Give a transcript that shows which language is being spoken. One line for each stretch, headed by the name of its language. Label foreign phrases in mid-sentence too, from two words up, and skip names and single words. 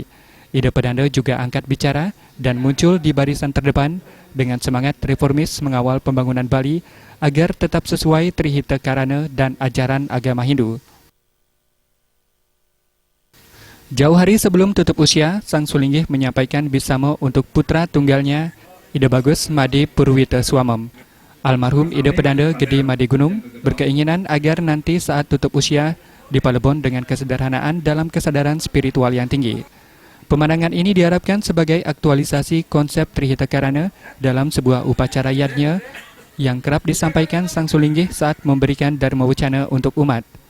Indonesian: Ida Pedanda juga angkat bicara dan muncul di barisan terdepan dengan semangat reformis mengawal pembangunan Bali agar tetap sesuai Trihita Karana dan ajaran agama Hindu. Jauh hari sebelum tutup usia, Sang Sulingge menyampaikan bisamo untuk putra tunggalnya Ida Bagus Made Purwita Swamam. Almarhum Ida Pedanda Gede Made Gunung berkeinginan agar nanti saat tutup usia dipalebon dengan kesederhanaan dalam kesadaran spiritual yang tinggi. Pemandangan ini diharapkan sebagai aktualisasi konsep Trihita Karana dalam sebuah upacara yadnya yang kerap disampaikan Sang Sulingge saat memberikan Dharma Wacana untuk umat.